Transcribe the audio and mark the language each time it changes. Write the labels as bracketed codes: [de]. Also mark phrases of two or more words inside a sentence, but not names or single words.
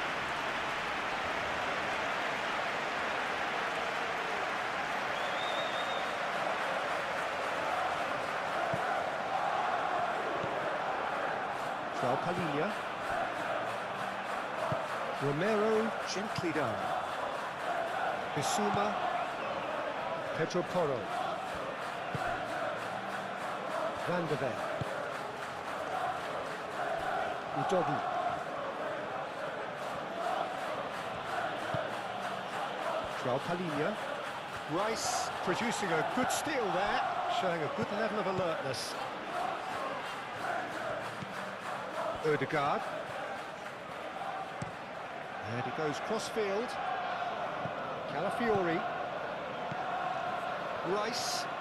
[en] João Palhinha. Romero gently down. Bissouma. Pedro Porro. Van der Ven. Udogi. João Palhinha. Rice producing a good steal there, showing a good level of alertness. Ødegaard. And he goes cross-field. Calafiori. Rice.